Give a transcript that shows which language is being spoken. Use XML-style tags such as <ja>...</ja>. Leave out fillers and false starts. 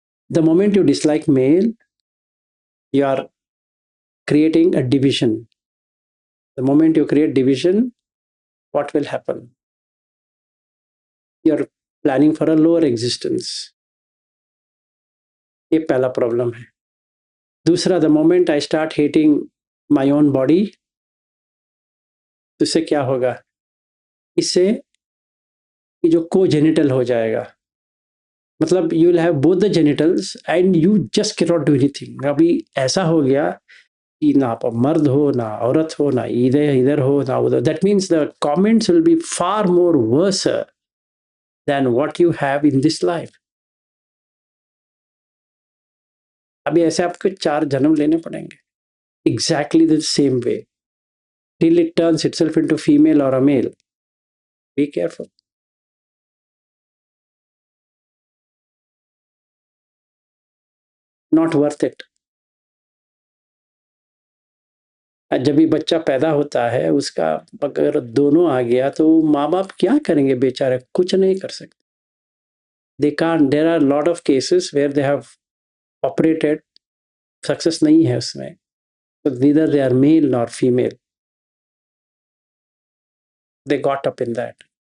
<en>The moment you dislike male, you are creating a division. The moment you create division, what will happen? You are planning for a lower existence.</en> <hi>ये पहला problem है.</hi> <en>दूसरा, the moment I start hating my own body,</en> <hi>तो इससे क्या होगा? इससे जो कोजेनिटल हो जाएगा, मतलब</hi> <en>You will have both the genitals and you just can not do anything.</en> <hi>अभी ऐसा हो गया कि ना आप मर्द हो, ना औरत हो, ना इधर इधर हो, ना उधर.</hi> <en>That means the comments will be far more worse than what you have in this life.</en> <hi>अभी ऐसे आपको 4 जन्म लेने पड़ेंगे</hi> <en>Exactly the same way till it turns itself into female or a male. Be careful. Not worth it.</en> <hi>जब भी बच्चा पैदा होता है, उसका अगर दोनों आ गया तो माँ बाप क्या करेंगे बेचारे? कुछ नहीं कर सकते.</hi> <en>They can't. There are a lot of cases where they have operated,</en> <hi>success नहीं है उसमें.</hi> <en>So neither they are male nor female. They got up in that.</en>